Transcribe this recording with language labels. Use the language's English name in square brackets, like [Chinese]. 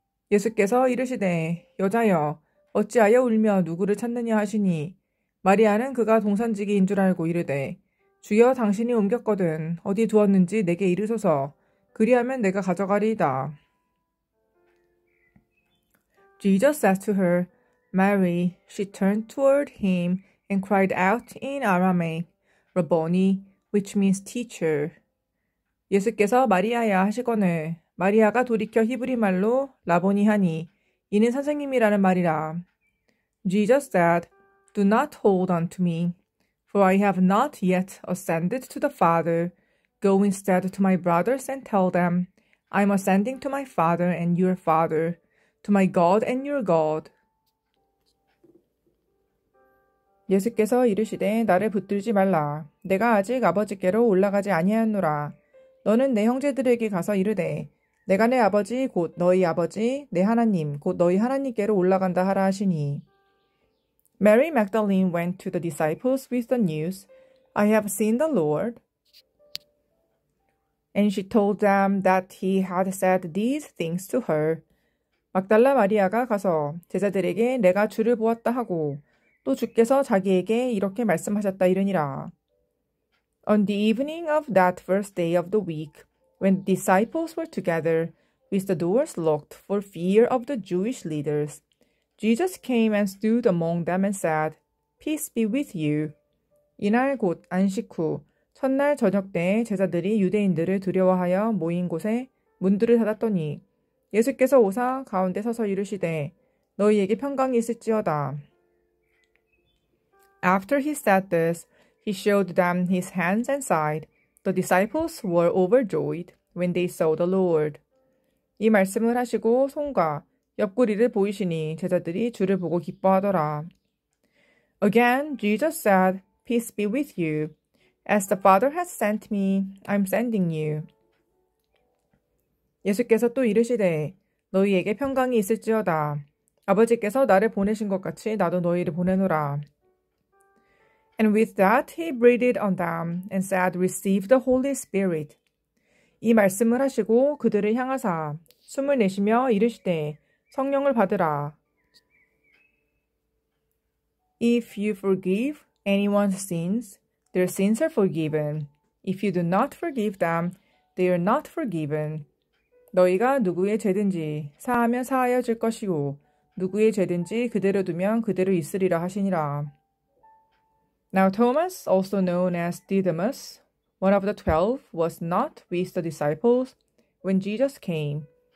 [Korean] 예수께서 이르시되, 여자여, 어찌하여 울며 누구를 찾느냐 하시니, 마리아는 그가 동산지기인 줄 알고 이르되, 주여 당신이 옮겼거든 어디 두었는지 내게 이르소서, 그리하면 내가 가져가리이다. [English] Jesus said to her, Mary. She turned toward him and cried out in Aramaic, Rabboni, which means teacher. [Korean] 예수께서 마리아야 하시거늘 마리아가 돌이켜 히브리 말로 라보니 하니 이는 선생님이라는 말이라. [English] Jesus said, Do not hold on to me, for I have not yet ascended to the Father. Go instead to my brothers and tell them, I am ascending to my Father and your Father, to my God and your God. [Korean] 예수께서 이르시되 나를 붙들지 말라. 내가 아직 아버지께로 올라가지 아니하였노라. 너는 내 형제들에게 가서 이르되 내가 내 아버지 곧 너희 아버지 내 하나님 곧 너희 하나님께로 올라간다 하라 하시니 [English] Mary Magdalene went to the disciples with the news, I have seen the Lord. And she told them that he had said these things to her. [Korean] 막달라 마리아가 가서 제자들에게 내가 주를 보았다 하고 또 주께서 자기에게 이렇게 말씀하셨다 이르니라. [English] On the evening of that first day of the week, when the disciples were together, with the doors locked for fear of the Jewish leaders, Jesus came and stood among them and said, Peace be with you. [Korean] 이날 곧 안식 후 첫날 저녁 때에 제자들이 유대인들을 두려워하여 모인 곳에 문들을 닫았더니 예수께서 오사 가운데 서서 이르시되 너희에게 평강이 있을지어다. [English] After he said this, he showed them his hands and side. The disciples were overjoyed when they saw the Lord. [Korean] 이 말씀을 하시고 손과 옆구리를 보이시니 제자들이 주를 보고 기뻐하더라. [English] Again, Jesus said, Peace be with you. As the Father has sent me, I'm sending you. [Korean] 예수께서 또 이르시되 너희에게 평강이 있을지어다. 아버지께서 나를 보내신 것 같이 나도 너희를 보내노라. [English] And with that he breathed on them and said, Receive the Holy Spirit. [Korean] 이 말씀을 하시고 그들을 향하사 숨을 내쉬며 이르시되 성령을 받으라. [English] If you forgive anyone's sins, their sins are forgiven. If you do not forgive them, they are not forgiven. [Korean] 너희가 누구의 죄든지 사하면 사하여질 것이요 누구의 죄든지 그대로 두면 그대로 있으리라 하시니라. [English] Now Thomas, also known as Didymus, one of the 12, was not with the disciples when Jesus came.